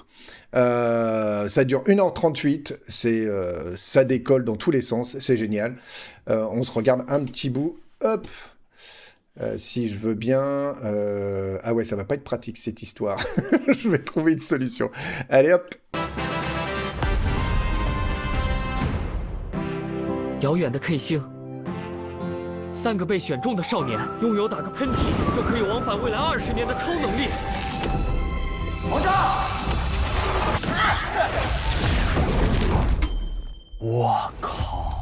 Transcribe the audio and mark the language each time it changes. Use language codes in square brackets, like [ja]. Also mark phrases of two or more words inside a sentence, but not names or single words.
[fr] Ça dure 1h38, ça décolle dans tous les sens, c'est génial. On se regarde un petit bout, hop. Si je veux bien... Ah ouais, ça va pas être pratique cette histoire. Je vais trouver une solution. Allez hop. [zh] 遥远的 K 星，3个被选中的少年拥有打个喷嚏就可以往返未来20年的超能力。皇上！我靠！